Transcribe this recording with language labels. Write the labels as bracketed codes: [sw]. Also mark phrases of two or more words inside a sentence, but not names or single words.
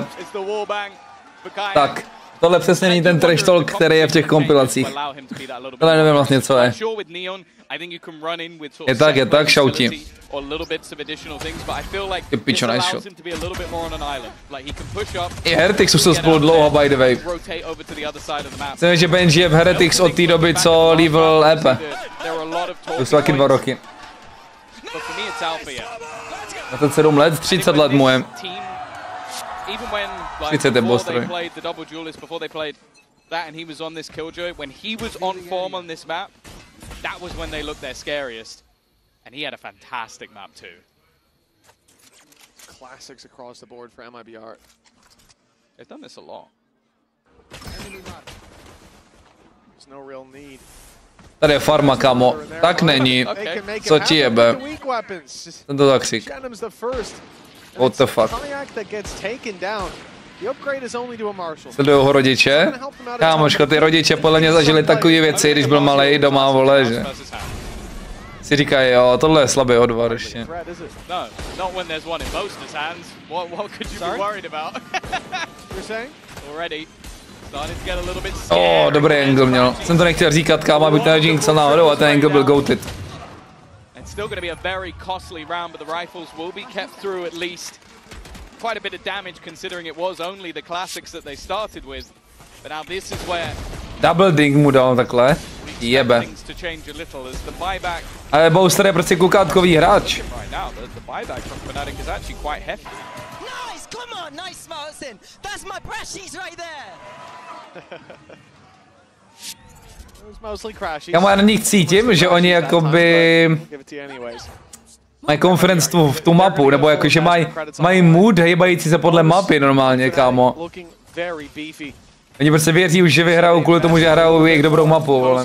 [cs] Tak. Tohle přesně není ten trash talk, který je v těch kompilacích. Tohle nevím vlastně, co je. Je tak, šauti. Ty pičo, [en] nice shot. [cs] I Heretics už jsou spolu dlouho, [en] by the way. [cs] Myslím, že Benji je v Heretics od té doby, co level EP. To jsou taky 2 roky. 27 let, 30 let mu je. [en] Even when they played the double duelist before they played that and he was on this killjoy, when he was on form on this map, that was when they looked their scariest. And he had a fantastic map too. Classics across the board for MIBR. They've done this a lot. There's no real need. [cs] Tady je farma, kámo. Tak není. Co ti jebe? Tento taxík. [en] What the fuck? [cs] Sleduju ho rodiče? Kámoško, ty rodiče podle mě zažili takové věci, když byl malej doma, vole, že? Si říkají, jo, tohle je slabý odvar ještě. Dobrý angle měl. Jsem to nechtěl říkat, kámo, abych ten jinxel náhodou a ten angle byl goated. [en] Still going to be a very costly round, but the rifles will be kept through at least. Quite a bit of damage considering it was only the classics that they started with. But now this is where double ding [cs] mu dal takhle. Jebe. Ale Boaster je prostě kukátkový hráč. [en] Right now, the buyback from FNATIC is actually quite hefty. Nice, come on, nice Martin. That's my precious right there. [cs] Já na nich cítím, že oni jakoby mají confidence v tu mapu, nebo jakože mají mood hejbající se podle mapy normálně, kámo. Oni prostě věří už, že vyhrajou kvůli tomu, že hrajou jejich dobrou mapu, vole.